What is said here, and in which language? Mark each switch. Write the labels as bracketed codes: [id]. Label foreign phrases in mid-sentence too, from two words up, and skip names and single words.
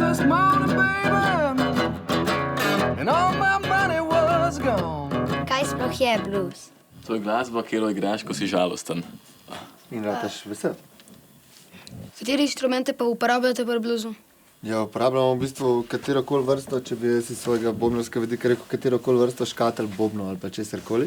[en] morning, baby, and all my money was gone. [sl] Kaj sploh je blues? To je glasba, kjer igraš, ko si žalosten. In rataš vesel. Kateri inštrumente pa uporabljate pri bluzu? Ja, uporabljamo v bistvu katerokoli vrsto, če bi jaz iz svojega bobnarskega vidika rekel, katerokoli vrsto škatel, bobno ali pa česarkoli.